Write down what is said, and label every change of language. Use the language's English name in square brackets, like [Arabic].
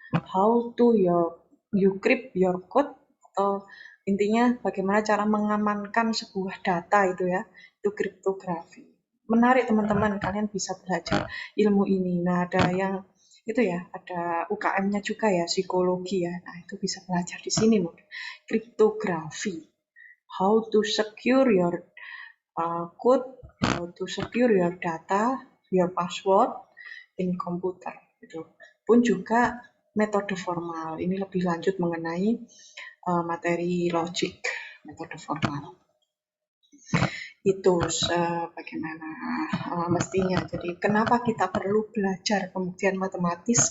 [English] How to you crypt your code, [Indonesian] atau intinya bagaimana cara mengamankan sebuah data itu ya, itu kriptografi. Menarik teman-teman, kalian bisa belajar ilmu ini. Nah, ada yang itu ya, ada UKM-nya juga ya, psikologi ya. Nah, itu bisa belajar di sini, kriptografi. [English] How to secure your code, how to secure your data, your password in computer. [Indonesian] Itu pun juga metode formal. Ini lebih lanjut mengenai materi logik, metode formal. Itu bagaimana mestinya. Jadi kenapa kita perlu belajar pembuktian matematis?